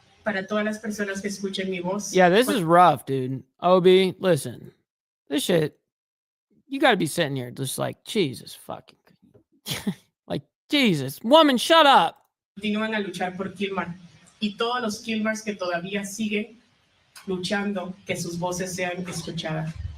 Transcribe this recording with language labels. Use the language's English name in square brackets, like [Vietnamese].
[Spanish] Para todas las personas que escuchen mi voz. [English] Yeah, this is rough, dude. OB, listen. This shit, you got to be sitting here just like, Jesus fucking. Like, Jesus. Woman, shut up. [Spanish] Continúan a luchar por Kilmer. Y todos los Kilmers que todavía siguen luchando, que sus voces sean escuchadas.